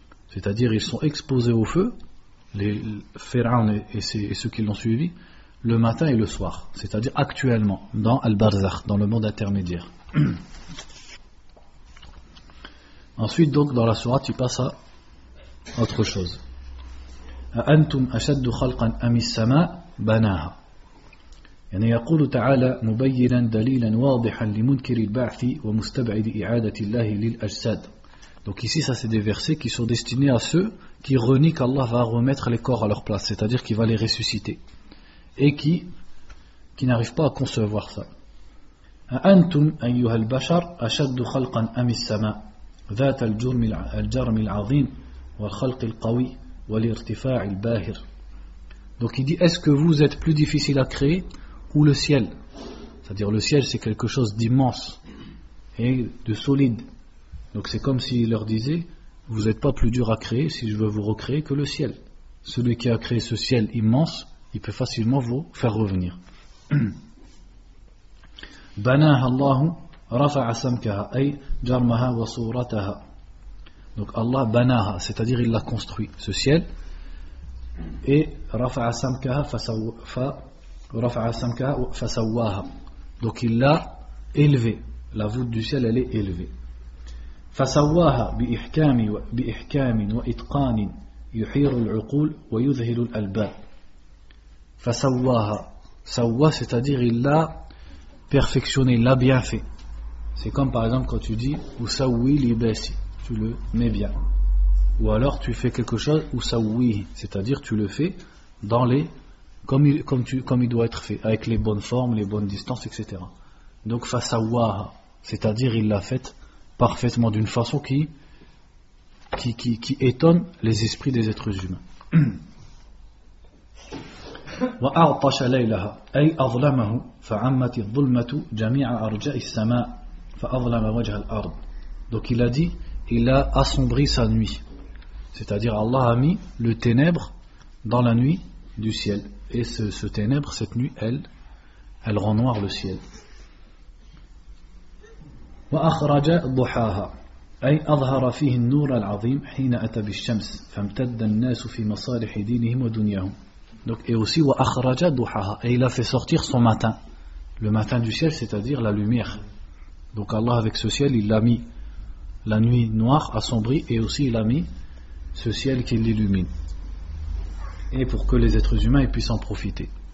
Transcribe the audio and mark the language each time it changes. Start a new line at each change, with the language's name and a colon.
French: C'est-à-dire ils sont exposés au feu, les Pharaon et ceux qui l'ont suivi, le matin et le soir, c'est-à-dire actuellement, dans Al-Barzakh, dans le monde intermédiaire. Ensuite, donc, dans la sourate, il passe à autre chose.
Arabic: أَأَنْتُمْ أَشَدُّ خَلْقًا أَمِ السَّمَاءِ بَنَاهَا. يعني يقول تعالى مبينا دليلا واضحا لمنكر البعث ومستبعد إعادة الله للأجساد.
French: Donc ici, ça c'est des versets qui sont destinés à ceux qui renient qu'Allah va remettre les corps à leur place, c'est-à-dire qu'il va les ressusciter. Et qui n'arrive pas à concevoir ça.
Arabic: أَأَنْتُمْ أَيُّهَا الْبَشَرُ أَشَدُّ خَلْقًا أَمِ السَّمَاءِ ذَاتَ الْجُرْمِ الْجَرْمِ الْعَظِيمِ وَالْخَلْقِ الْقَوِيِّ وَالْإِرْتِفَاعِ الْبَاهِرِ.
French: Donc il dit, est-ce que vous êtes plus difficile à créer ou le ciel? C'est-à-dire le ciel, c'est quelque chose d'immense et de solide. Donc c'est comme s'il leur disait, vous n'êtes pas plus dur à créer si je veux vous recréer que le ciel. Celui qui a créé ce ciel immense, il peut facilement vous faire revenir.
Arabic: بناها الله رفع سمكها أي جرمها وصورتها.
French: Donc Allah banaha, c'est-à-dire il l'a construit ce ciel, et
Arabic: رفع سمكها فرفع سمكها فسواها.
French: Donc il l'a élevé, la voûte du ciel elle est élevée.
Arabic: فسواها بإحكام وإتقان يحير العقول ويذهل الألباب. فسواها سوا,
French: c'est-à-dire il l'a perfectionner, l'a bien fait. C'est comme par exemple quand tu dis
Arabic: Usawi libesi,
French: tu le mets bien. Ou alors tu fais quelque chose Usawi, c'est-à-dire tu le fais dans les comme il doit être fait, avec les bonnes formes, les bonnes distances, etc. Donc Fasawa, c'est-à-dire il l'a fait parfaitement d'une façon qui étonne les esprits des êtres humains.
Arabic: وأعطش ليلها أي أظلمه فعمت الظلمة جميع أرجاء السماء فأظلم وجه الأرض.
French: Donc il a dit, il a assombri sa nuit, c'est-à-dire Allah a mis le ténèbre dans la nuit du ciel, et ce ténèbre, cette nuit, elle rend noir le ciel.
Arabic: وأخرج ضحاها أي أظهر فيه النور العظيم حين أتى بالشمس فامتد الناس في مصالح دينهم ودنياهم.
French: Donc, et aussi
Arabic: wa akhraja duhaha,
French: et il a fait sortir son matin, le matin du ciel, c'est-à-dire la lumière. Donc Allah avec ce ciel, il l'a mis la nuit noire assombrie, et aussi il a mis ce ciel qui l'illumine, et pour que les êtres humains puissent en profiter.